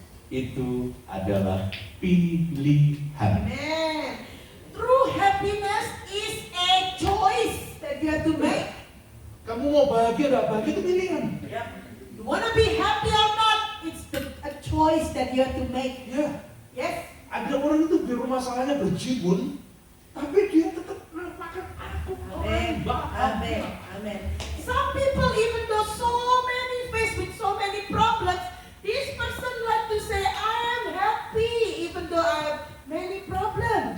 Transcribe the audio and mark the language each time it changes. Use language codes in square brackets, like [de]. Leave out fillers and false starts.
[id] itu adalah pilihan. [en] Amen. True happiness is a choice that you have to make. [id] Kamu mau bahagia atau bahagia itu pilihan. [en] You want to be happy or not? It's a choice that you have to make. [id] Ya, [en] Yes. [id] ada orang itu biar masalahnya berjibun, tapi dia tetap makan aku. [en] Amen. Amen. Amen. Some people, even though so many faced with so many problems, this person like to say, I am happy, even though I have many problems.